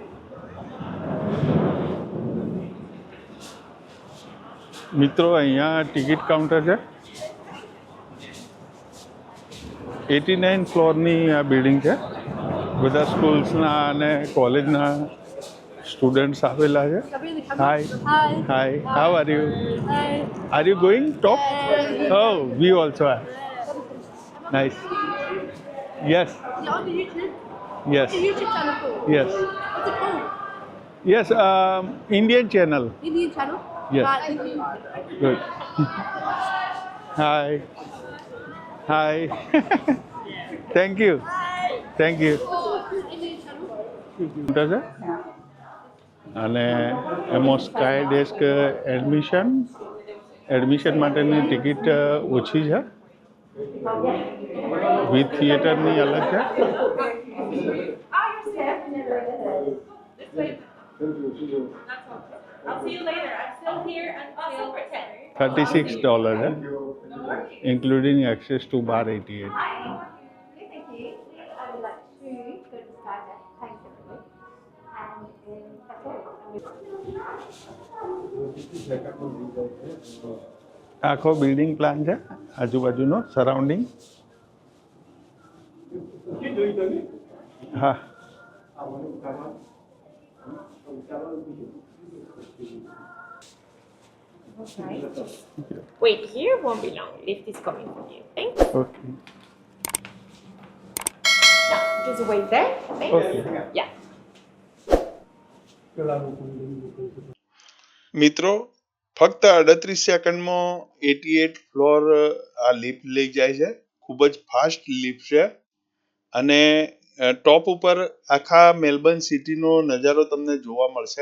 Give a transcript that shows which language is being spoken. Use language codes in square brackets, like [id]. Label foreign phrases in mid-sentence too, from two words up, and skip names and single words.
[gu] મિત્રો અહીંયા ટિકિટ કાઉન્ટર છે. 89 ફ્લોરની આ બિલ્ડિંગ છે. બધા સ્કૂલ્સના અને કોલેજના સ્ટુડન્ટ્સ આવેલા છે. [en] Hi hi, how are you? Are you going top? Oh, we also are. Nice. Yes. Is it on the YouTube? Yes. The YouTube channel cool? Yes. What's it called? Yes. Indian channel. Indian channel? Yes. Right, thank you. Good. Hi. Hi. Thank you. Thank you. Indian channel? [gu] છે અને એમાં સ્કાય ડેસ્ક એડમિશન માટેની ટિકિટ ઓછી છે. વિથ થિયેટરની અલગ છે. [en] I'll see you later. I'm still here until 10. [gu] $36 છે, [en] including access to Bar 88. Thank you. I would like to go to Skydeck. Thanks, everybody. And that's all. [gu] આખો [en] building plan [gu] છે, આજુબાજુનો સરાઉન્ડિંગ. હા. [en] Wait here, won't be long. Lift is coming for you. Thanks. ઓકે. Now, just wait there. Thanks. Okay. Yeah. [gu] મિત્રો ફક્ત 38 સેકન્ડમાં 88 ફ્લોર આ લિફ્ટ લઈ જાય છે. ખૂબ જ [en] fast lift [gu] છે અને ટોપ ઉપર આખા મેલબર્ન સિટીનો નજારો તમને જોવા મળશે.